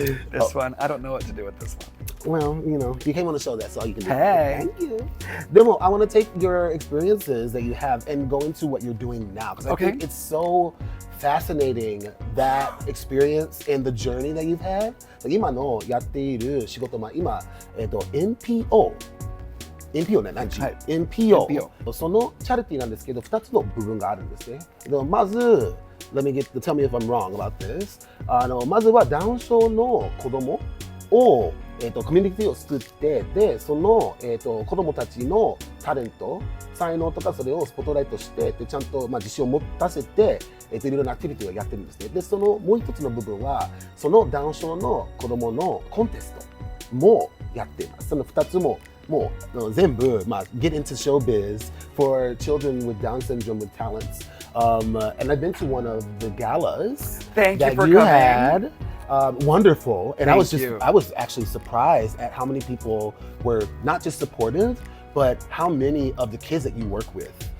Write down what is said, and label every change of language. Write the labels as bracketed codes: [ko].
[en] This one, I don't know what to do with this one. Well, you know, you came on the show, that's all you can do. Hey. Thank you. Demo, I want to take your experiences that you have and go into what you're doing now. Because I think it's so fascinating, that experience and the journey that you've had. [ja] 今のやっている仕事、今、NPO ね、何時、NPO そのチャリティーなんですけど、2つの部分があるんですね。 [en] まず、tell me if I'm wrong about this. [ja] まずはダウン症の子供を、コミュニティを作って、で、その、子供たちのタレント、才能とかそれをスポットライトして、でちゃんと、自信を持たせて、いろいろなアクティビティをやってるんですね。で、そのもう一つの部分は、そのダウン症の子供のコンテストもやっています。その2つももう全部、 [en] get into showbiz for children with Down syndrome with talents. And I've been to one of the galas that you had. Wonderful. And I was actually surprised at how many people were not just supportive, but how many of the kids that you work with.